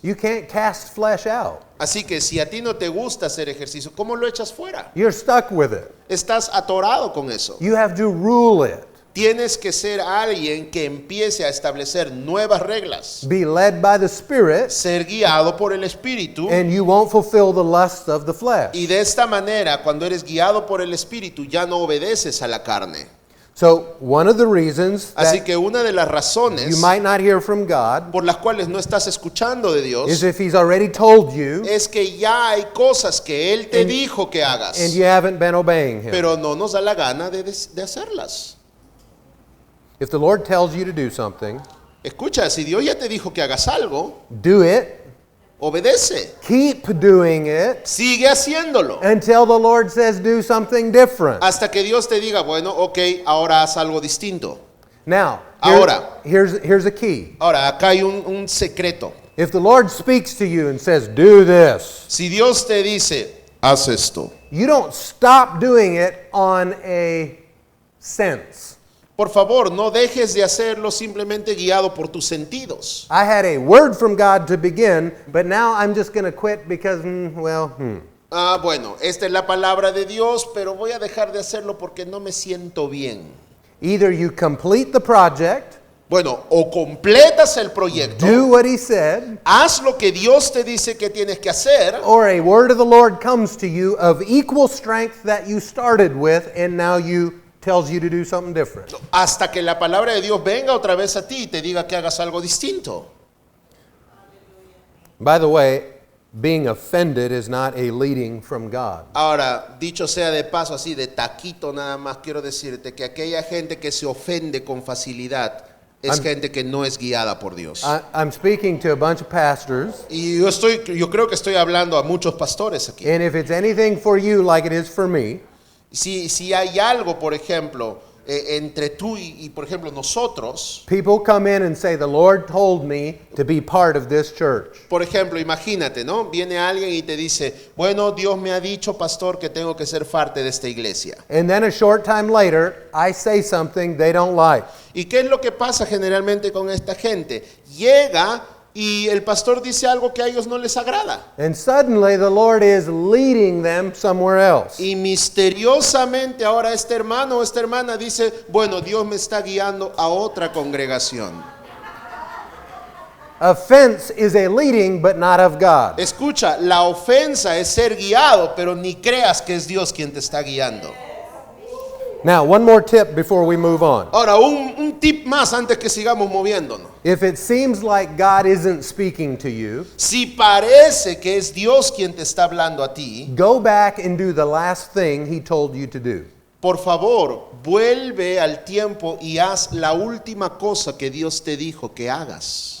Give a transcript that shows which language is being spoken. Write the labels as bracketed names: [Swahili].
[English] you can't cast flesh out. [Spanish] Así que si a ti no te gusta hacer ejercicio, ¿cómo lo echas fuera? [English] You're stuck with it. [Spanish] Estás atorado con eso. [English] You have to rule it. [Spanish] Tienes que ser alguien que empiece a establecer nuevas reglas. [English] Be led by the Spirit, [Spanish] Ser guiado por el Espíritu. [English] and you won't fulfill the lusts of the flesh. [Spanish] Y de esta manera, cuando eres guiado por el Espíritu, ya no obedeces a la carne. [English] So one of the reasons [Spanish] Así [English] that [Spanish] que una de las [English] you [Spanish] razones [English] might not hear from God [Spanish] por las cuales no estás escuchando de [English] is [Spanish] Dios [English] if He's already told you [Spanish] es que ya hay cosas que Él te dijo que hagas, [English] and you haven't been obeying Him. [Spanish] pero no nos da la gana de hacerlas. [English] If the Lord tells you to do something, [Spanish] Escucha, si Dios ya te dijo que hagas algo, [English] do it, [Spanish] obedece, [English] keep doing it [Spanish] sigue haciéndolo. [English] until the Lord says do something different. [Spanish] Hasta que Dios te diga, bueno, ok, ahora haz algo distinto. [English] Now, [Spanish] Ahora. [English] here's a key. [Spanish] Ahora, acá hay un secreto. [English] If the Lord speaks to you and says, do this, [Spanish] Si Dios te dice, haz esto, [English] you don't stop doing it on a sense. [Spanish] por favor, no dejes de hacerlo simplemente guiado por tus sentidos. [English] I had a word from God to begin, but now I'm just going to quit because, [Spanish] Ah, bueno, esta es la palabra de Dios, pero voy a dejar de hacerlo porque no me siento bien. [English] Either you complete the project, [Spanish] Bueno, o completas el proyecto, [English] do what He said, [Spanish] haz lo que Dios te dice que tienes que hacer, [English] or a word of the Lord comes to you of equal strength that you started with, and now you tells you to do something different. [Spanish] hasta que la palabra de Dios venga otra vez a ti y te diga que hagas algo distinto. [English] By the way, being offended is not a leading from God. [Spanish] Ahora, dicho sea de paso, así de taquito nada más, quiero decirte que aquella gente que se ofende con facilidad es gente que no es guiada por Dios. [English] I'm speaking to a bunch of pastors, [Spanish] Y yo creo que estoy hablando a muchos pastores aquí. [English] and if it's anything for you like it is for me, [Spanish] Si hay algo, por ejemplo, entre tú y, por ejemplo, nosotros, [English] people come in and say, the Lord told me to be part of this church. [Spanish] por ejemplo, imagínate, ¿no? Viene alguien y te dice, bueno, Dios me ha dicho, pastor, que tengo que ser parte de esta iglesia. [English] And then a short time later, I say something they don't like. [Spanish] ¿Y qué es lo que pasa generalmente con esta gente? Llega y el pastor dice algo que a ellos no les agrada. [English] And suddenly the Lord is leading them somewhere else. [Spanish] Y misteriosamente ahora este hermano o esta hermana dice, bueno, Dios me está guiando a otra congregación. [English] Offense is a leading, but not of God. [Spanish] Escucha, la ofensa es ser guiado, pero ni creas que es Dios quien te está guiando. [English] Now, one more tip before we move on. [Spanish] Ahora, un tip más antes que sigamos moviéndonos. [English] If it seems like God isn't speaking to you, [Spanish] Si parece que es Dios quien te está hablando a ti, [English] go back and do the last thing He told you to do. [Spanish] por favor, vuelve al tiempo y haz la última cosa que Dios te dijo que hagas.